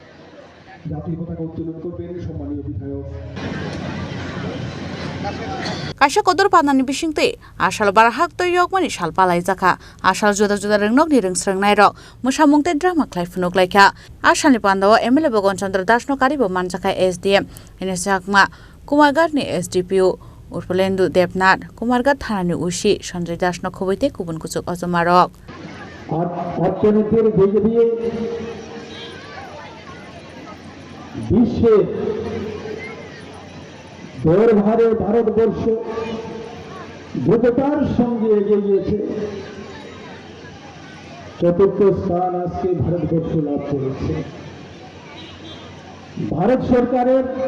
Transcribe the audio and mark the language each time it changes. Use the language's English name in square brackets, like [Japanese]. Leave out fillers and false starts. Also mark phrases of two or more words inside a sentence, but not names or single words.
[Kok Borok] Kaisa kotor panani bisingte asal bar haktor yokmani sal palaijakha asal juda juda rengnok ni rengsrengnai rok musamung te drama khlai funuk laikha asalni pandawa MLA Bhagavan Chandra Das no karibo manjakha SDM Tisakha Kumarghat ni SDPU Urpalendu Debnath Kumarghat Thanani Ushi Sanjay Das no khoboite kubun kuchuk ajomarok [Bangla] অর্থনীতির দিক দিয়ে বিশ্বে দৌড়ভারে ভারতবর্ষ দ্রুততার সঙ্গে এগিয়ে গিয়েছে চতুর্থ স্থান আজকে ভারতবর্ষ লাভ করেছে ভারত সরকারের